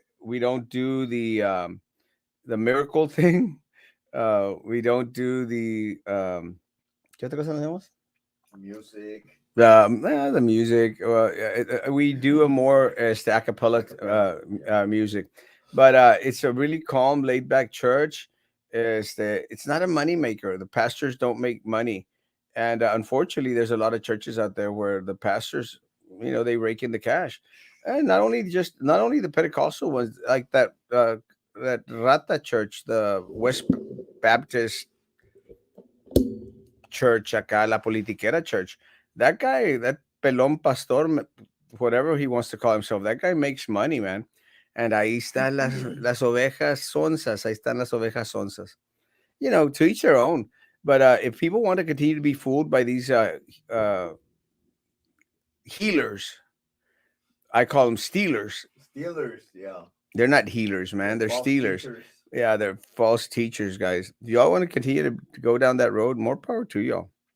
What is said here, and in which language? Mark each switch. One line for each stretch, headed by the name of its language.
English: We don't do the miracle thing. We don't do the
Spanish: ¿qué otra cosa no hacemos?
English: Music. The music. We do a more a cappella music, but it's a really calm, laid back church. It's not a money maker. The pastors don't make money, and unfortunately, there's a lot of churches out there where the pastors, you know, they rake in the cash, and not only the Pentecostal ones like that Rata Church, the West Baptist Church,
Spanish: acá la politiquera
English: church. That guy, that pelón pastor, whatever he wants to call himself, that guy makes money, man.
Spanish: And ahí están las ovejas sonzas. Ahí están las ovejas sonzas.
English: You know, to each their own. But if people want to continue to be fooled by these healers, I call them stealers. Steelers, yeah. They're not healers, man. They're False stealers. teachers. Yeah, they're false teachers, guys. If y'all want to continue to go down that road, more power to y'all.